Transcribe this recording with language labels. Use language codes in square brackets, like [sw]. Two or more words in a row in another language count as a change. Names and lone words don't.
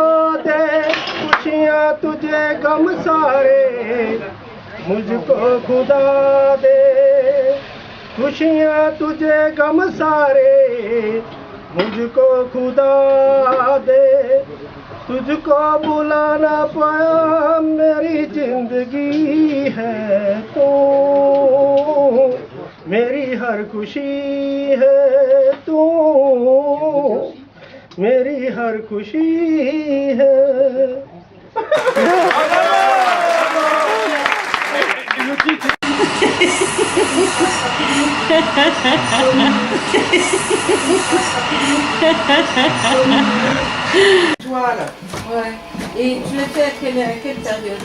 [hi] दे खुशियाँ तुझे गम सारे मुझको खुदा दे खुशियाँ तुझे गम सारे मुझको खुदा दे तुझको बुला ना पाया मेरी जिंदगी है तू मेरी हर खुशी है तू मेरी हर खुशी है [fr] Toile. Ouais. Et tu l'as fait à quelle période?